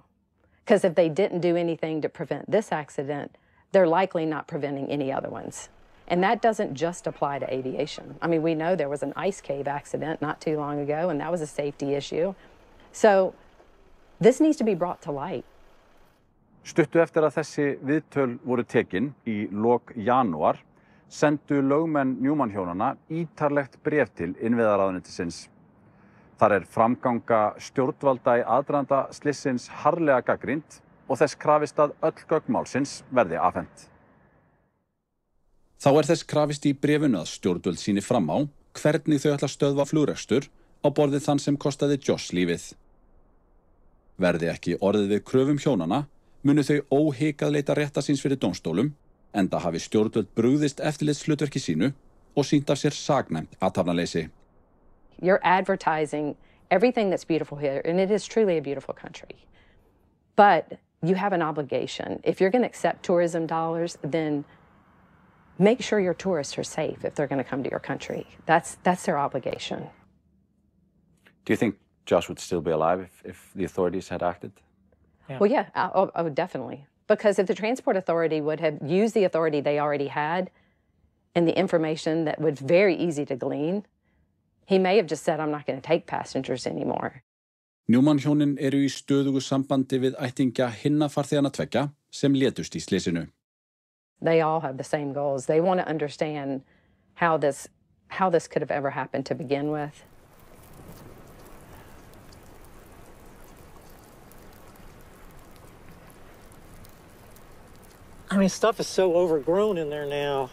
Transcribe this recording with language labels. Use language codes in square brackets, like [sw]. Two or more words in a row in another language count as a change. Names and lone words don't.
[en] Because if they didn't do anything to prevent this accident, they're likely not preventing any other ones. And that doesn't just apply to aviation. I mean, we know there was an ice cave accident not too long ago, and that was a safety issue. So this needs to be brought to light. [is] Stuttu eftir að þessi viðtöl voru tekin í lok janúar sendu lögmenn Newman hjónanna ítarlegt bréf til innviðaráðuneytisins. Þar framganga stjórnvalda í aðdraganda slissins harðlega gagnrýnd og þess krafist að öll gögn málsins verði afhent. Þá þess krafist í bréfinu að stjórnvöld sýni fram á hvernig þau ætla að stöðva flugrekstur á borðið þann sem kostaði Josh lífið. Verði ekki orðið við kröfum hjónanna, munu þau óhikað leita rétta síns fyrir dómstólum, enda hafi stjórnvöld brugðist eftirlitshlutverki sínu og sýnt af sér saknæmt athafnaleysi. [en] You're advertising everything that's beautiful here, and it is truly a beautiful country. But you have an obligation. If you're going to accept tourism dollars, then make sure your tourists are safe if they're going to come to your country. That's their obligation. Do you think Josh would still be alive if the authorities had acted? Yeah. Well, yeah, oh, definitely. Because if the Transport Authority would have used the authority they already had and the information that was very easy to glean, he may have just said, I'm not going to take passengers anymore. [is] Newman hjónin í stöðugu sambandi við ættingja hinna farþeganna tveggja sem létust í slysinu. [en] They all have the same goals. They want to understand how this could have ever happened to begin with. I mean, stuff is so overgrown in there now.